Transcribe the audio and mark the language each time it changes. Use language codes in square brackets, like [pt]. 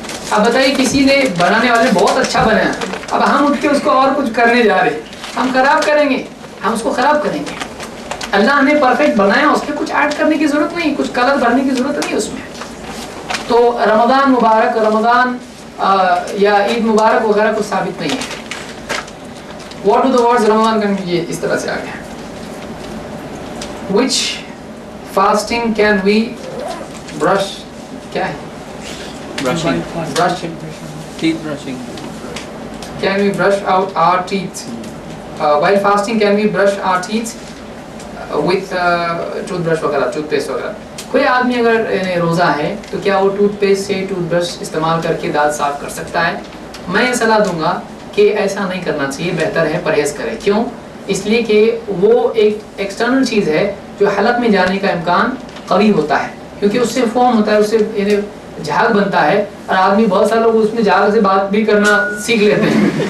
[ur] اب بتائیے کسی نے بنانے والے بہت اچھا بنایا، اب ہم اٹھ کے اس کو اور کچھ کرنے جا رہے ہیں، ہم خراب کریں گے، ہم اس کو خراب کریں گے۔ اللہ نے پرفیکٹ بنایا، اس میں کچھ ایڈ کرنے کی ضرورت نہیں، کچھ کلر بھرنے کی ضرورت نہیں اس میں۔ تو رمضان مبارک، رمضان یا عید مبارک وغیرہ کچھ ثابت نہیں ہے۔ [en] what do the words [ur] رمضان کا یہ اس طرح سے آ گیا۔ [en] which fasting can we brush, [ur] کیا ہے [en] Brushing. Brush, Teeth brushing. can we brush out our teeth while fasting? Can we brush our teeth with toothbrush [ur] وغیرہ، ٹوتھ پیسٹ وغیرہ؟ کوئی آدمی اگر روزہ ہے تو کیا وہ ٹوتھ پیسٹ سے ٹوتھ برش استعمال کر کے دانت صاف کر سکتا ہے؟ میں یہ صلاح دوں گا کہ ایسا نہیں کرنا چاہیے، بہتر ہے پرہیز کرے۔ کیوں؟ اس لیے کہ وہ ایک ایکسٹرنل چیز ہے جو حلق میں جانے کا امکان قوی ہوتا ہے، کیونکہ اس سے فوم ہوتا ہے، اس سے یعنی جھاگ بنتا ہے، اور آدمی بہت سارے لوگ اس میں جھاگ سے بات بھی کرنا سیکھ لیتے ہیں